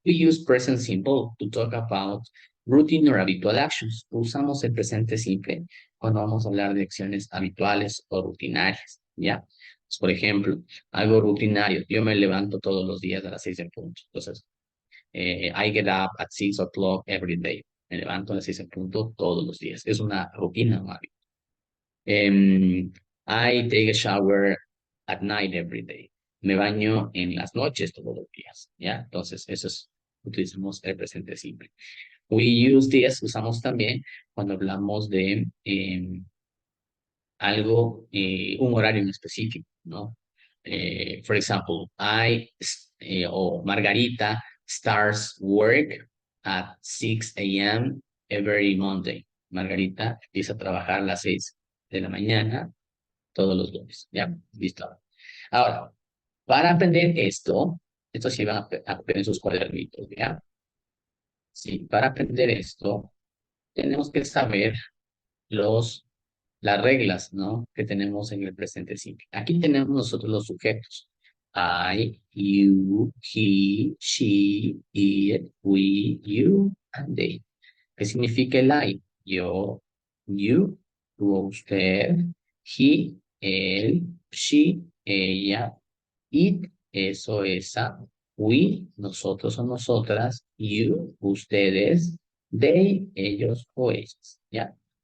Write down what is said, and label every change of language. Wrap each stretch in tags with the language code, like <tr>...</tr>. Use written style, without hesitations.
<en>We use present simple to talk about routine or habitual actions.</en> <es>Usamos el presente simple cuando vamos a hablar de acciones habituales o rutinarias, ¿ya? Pues, por ejemplo, algo rutinario. Yo me levanto todos los días a las 6 en punto.</es> <en>Entonces, I get up at 6 o'clock every day.</en> <es>Me levanto a las 6 en punto todos los días. Es una rutina, ¿no?</es> <en>I take a shower at night every day.</en> <es>Me baño en las noches todos los días, ¿ya? Entonces, eso es, utilizamos el presente simple.</es> <en>We use this,</en> <es>usamos también cuando hablamos de algo, un horario en específico, ¿no?</es> <en>For example, o Margarita starts work at 6 a.m. every Monday.</en> <es>Margarita empieza a trabajar a las 6 de la mañana todos los lunes, ¿ya? Listo. Ahora, para aprender esto sí van a aprender sus cuadernitos, ¿ya? Sí, para aprender esto, tenemos que saber los las reglas, ¿no? Que tenemos en el presente simple. Aquí tenemos nosotros los sujetos.</es> <en>I, you, he, she, it, we, you, and they.</en> <es>¿Qué significa el I? Yo, you, tú, usted, he, él, she, ella, it, eso, esa, we, nosotros o nosotras, you, ustedes, they, ellos o ellas, ¿ya?</es>